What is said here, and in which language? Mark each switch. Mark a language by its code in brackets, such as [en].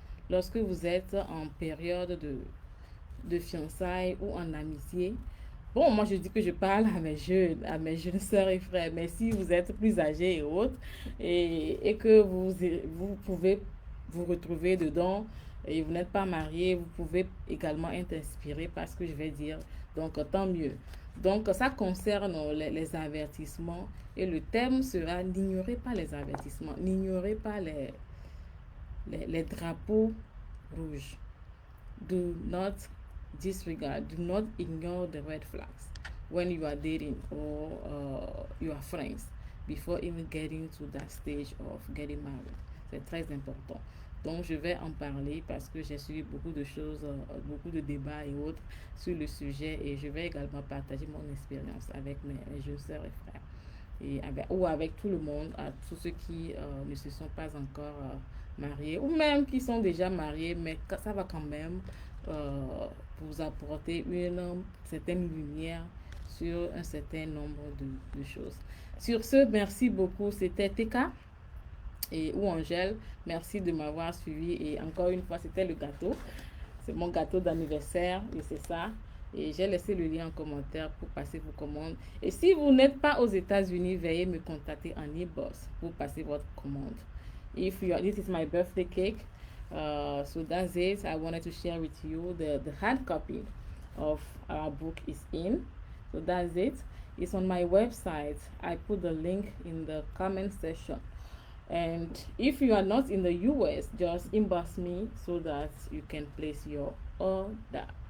[fr] Lorsque vous êtes en période de fiançailles ou en amitié, bon, moi je dis que je parle à mes jeunes sœurs et frères, mais si vous êtes plus âgés et autres, et que vous pouvez vous retrouver dedans, et vous n'êtes pas marié, vous pouvez également être inspiré par ce que je vais dire. Donc, tant mieux. Donc, ça concerne les avertissements et le thème sera n'ignorez pas les avertissements, n'ignorez pas les drapeaux rouges. [en] Do not disregard, do not ignore the red flags when you are dating or you are friends before even getting to that stage of getting married. [fr] C'est très important. Donc, je vais en parler parce que j'ai suivi beaucoup de choses, beaucoup de débats et autres sur le sujet et je vais également partager mon expérience avec mes jeunes sœurs et frères et avec tout le monde, à tous ceux qui ne se sont pas encore mariés ou même qui sont déjà mariés, mais ça va quand même vous apporter une certaine lumière sur un certain nombre de choses. Sur ce, merci beaucoup. C'était TK ou Angèle. Merci de m'avoir suivi et encore une fois, c'était le gâteau. C'est mon gâteau d'anniversaire et c'est ça. Et j'ai laissé le lien en commentaire pour passer vos commandes. Et si vous n'êtes pas aux États-Unis, veuillez me contacter en e-box pour passer votre commande. [en] This is my birthday cake. So that's it. I wanted to share with you the hard copy of our book is in. So that's it. It's on my website. I put the link in the comment section. And if you are not in the US, just inbox me so that you can place your order.